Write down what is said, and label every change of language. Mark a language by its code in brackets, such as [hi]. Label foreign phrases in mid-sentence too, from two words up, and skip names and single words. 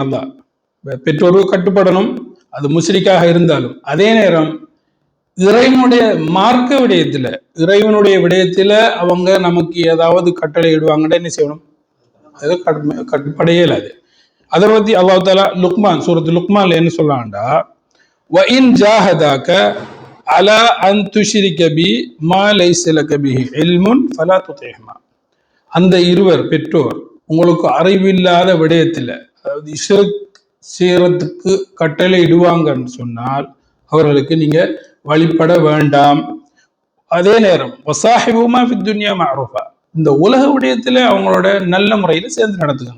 [ta] நல்லா பெற்றோருக்கு கட்டுப்படணும், அது முஸ்லிக்காக இருந்தாலும். அதே நேரம் இறைவனுடைய மார்க்க விடயத்துல, இறைவனுடைய விடயத்துல அவங்க நமக்கு ஏதாவது கட்டளை இடுவாங்கன்னு என்ன செய்யணும், அது கட்டுப்படையே இல்லாது. அதை பத்தி [ar] الله تعالى [ta] லுக்மான், சூரத்து லுக்மான்ல என்ன சொல்றான்டா, [ar] وَإِنْ جَاهَدَاكَ عَلَىٰ أَنْ تُشْرِكَ بِي مَا لَيْسَ لَكَ بِهِ عِلْمٌ فَلَا تُطِعْهُمَا. [ta] அந்த இருவர் பெற்றோர் உங்களுக்கு அறிவில்லாத விடயத்துல, அதாவது ஷிர்க் செய்யறதுக்கு கட்டளை இடுவாங்கன்னு சொன்னால் அவர்களுக்கு நீங்க வழிபட வேண்டாம். அதே நேரம் [ar] وصاحبهما في الدنيا معروفا, [ta] இந்த உலக விடயத்துல அவங்களோட நல்ல முறையில சேர்ந்து நடத்துக்கங்க.